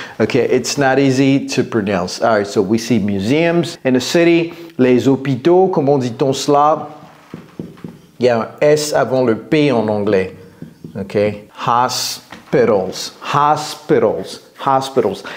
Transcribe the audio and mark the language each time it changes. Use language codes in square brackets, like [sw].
[en] Ok, it's not easy to pronounce. All right, so we see museums in the city. [fr] Les hôpitaux, comment dit-on cela? Il y a un S avant le P en anglais. [en] Ok, hospitals, hospitals, hospitals.